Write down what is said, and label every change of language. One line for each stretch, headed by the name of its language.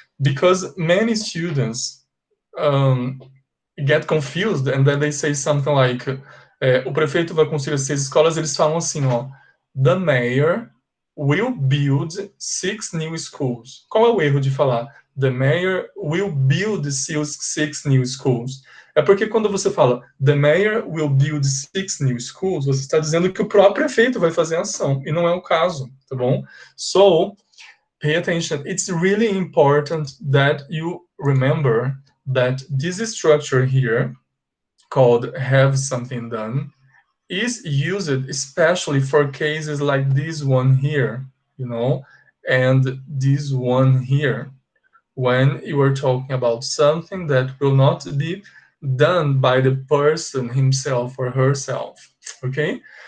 English: Because many students get confused and then they say something like,
Portuguese: o prefeito vai construir 6 escolas, eles falam assim, ó,
English: the mayor will build 6 new schools.
Portuguese: Qual é o erro de falar?
English: The mayor will build 6 new schools.
Portuguese: É porque quando você fala
English: the mayor will build 6 new schools,
Portuguese: você está dizendo que o próprio prefeito vai fazer a ação, e não é o caso, tá bom?
English: So, pay attention. It's really important that you remember that this structure here, called have something done, is used especially for cases like this one here, you know, and this one here, when you are talking about something that will not be done by the person himself or herself, okay?